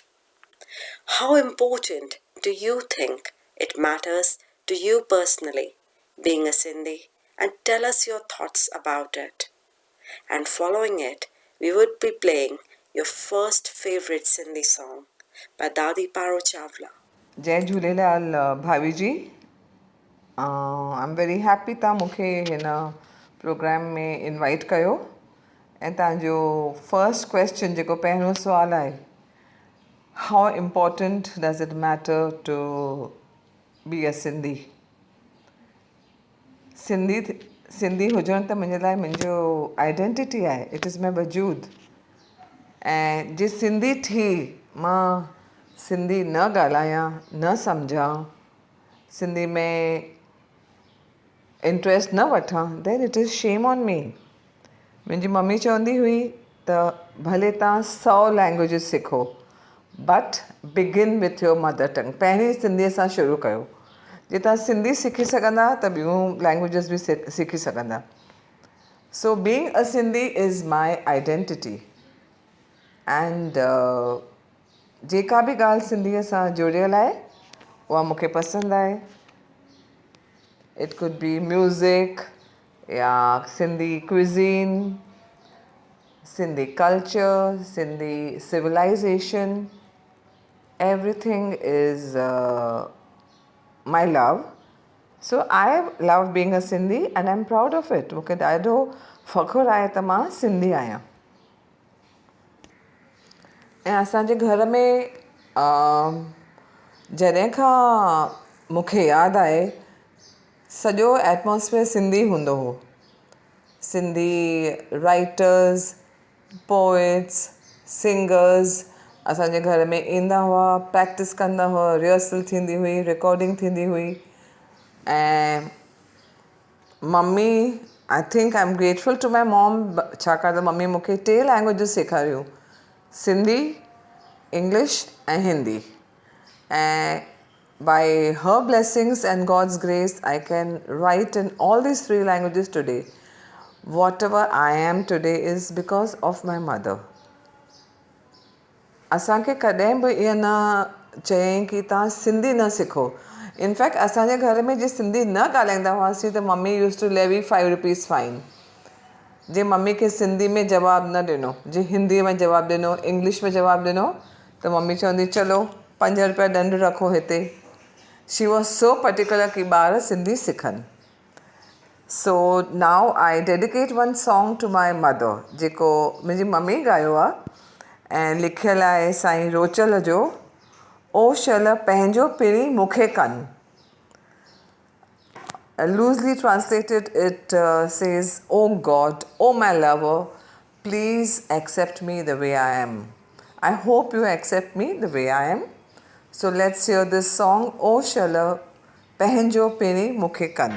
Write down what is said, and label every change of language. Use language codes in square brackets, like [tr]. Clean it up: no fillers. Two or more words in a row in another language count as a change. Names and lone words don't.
[en] How important do you think it matters to you personally, being a Sindhi, and tell us your thoughts about it. And following it, we would be playing your first favorite Sindhi song by Dadi Chawla. [sd] जय झूलेलाल भाभी जी [en] I am very happy [sd] तव्हां मूंखे हिन प्रोग्राम में इनवाइट कयो ऐं तव्हांजो [en] first question [sd] जेको पहिरियों सुवालु आहे [en] how important does it matter to be a Sindhi [sd] सिंधी हुजणु त मुंहिंजे लाइ मुंहिंजो आइडेंटिटी आहे [en] it is my [sd] वजूद ऐं जे सिंधी थी मां सिंधी न ॻाल्हायां न सम्झां सिंधी में इंट्रस्ट न वठां [en] then it is shame on me [sd] मुंहिंजी मम्मी चवंदी हुई त भले तव्हां 100 लैंग्वेजिस सिखो [en] but begin with your mother tongue. [sd] पहिरीं सिंधीअ सां शुरू कयो. जे तव्हां सिंधी सिखी सघंदा त ॿियूं लैंग्वेजिस बि सिखी सघंदा. [en] So being a Sindhi is my identity. [sd] एंड जेका बि ॻाल्हि सिंधीअ सां जुड़ियल आहे उहा मूंखे पसंदि आहे. [en] It could be music या Sindhi cuisine, Sindhi culture, Sindhi civilization, everything is my love. So I love being a Sindhi and I'm proud of it. [sd] मूंखे ॾाढो फ़ख़ुरु आहे त मां सिंधी आहियां. ऐं असांजे घर में जॾहिं खां मूंखे यादि आहे सॼो एटमॉस्फेयर सिंधी हूंदो हो. सिंधी [en] writers, poets, singers [sd] असांजे घर में ईंदा हुआ, प्रैक्टिस कंदा हुआ, रिहर्सल थींदी हुई, रिकॉर्डिंग थींदी हुई. ऐं मम्मी, [en] I think I am grateful to my mom, [sd] छाकाणि त मम्मी मूंखे 3 लैंग्वेजिस सेखारियूं, सिंधी, इंग्लिश ऐं हिंदी. [en] ऐं by her blessings and God's grace, I can write in all these 3 languages today. Whatever I am today is because of my mother. [sd] असांखे कॾहिं बि इहा न चयईं कि तव्हां सिंधी न सिखो. इनफैक्ट असांजे घर में जे सिंधी न ॻाल्हाईंदा हुआसीं त मम्मी [en] used to levy 5 rupees fine. [sd] जे मम्मी खे सिंधी में जवाबु न ॾिनो, जे हिंदीअ में जवाबु ॾिनो, इंग्लिश में जवाबु ॾिनो त मम्मी चवंदी चलो 5 रुपया ॾंड रखो हिते. [en] She was so particular [sd] कि ॿार सिंधी सिखनि. [en] So now I dedicate one song to my mother [sd] जेको मुंहिंजी मम्मी ॻायो आहे ऐं लिखियलु आहे साईं रोचल जो. ओ शल पंहिंजो पिणी मूंखे कनि. [en] Loosely translated it says, oh God, oh my lover, please accept me the way I am. I hope you accept me the way I am. So let's hear this song, O Shala Pahenjo Pini Mukhe Kan.